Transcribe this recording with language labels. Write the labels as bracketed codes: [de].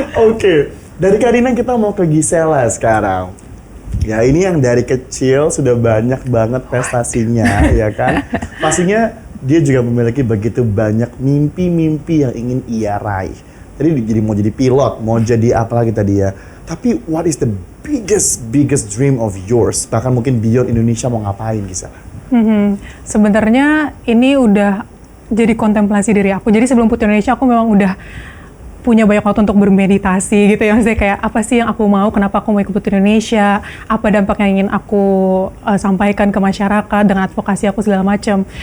[id] Oke, dari Karina kita mau ke Gisela sekarang. Ya ini yang dari kecil sudah banyak banget prestasinya, ya kan? Pastinya dia juga memiliki begitu banyak mimpi-mimpi yang ingin ia raih. Tadi jadi mau jadi pilot, mau jadi apa lagi tadi ya. [en] Tapi what is the biggest dream of yours? [id] Bahkan mungkin beyond Indonesia mau ngapain Gisela? Sebenarnya ini udah jadi kontemplasi diri aku. Jadi sebelum Putri Indonesia aku memang udah punya banyak waktu untuk bermeditasi gitu ya. Maksudnya kayak apa sih yang aku mau, kenapa aku mau ikut Putri Indonesia, apa dampak yang ingin aku sampaikan ke masyarakat dengan advokasi aku segala macam.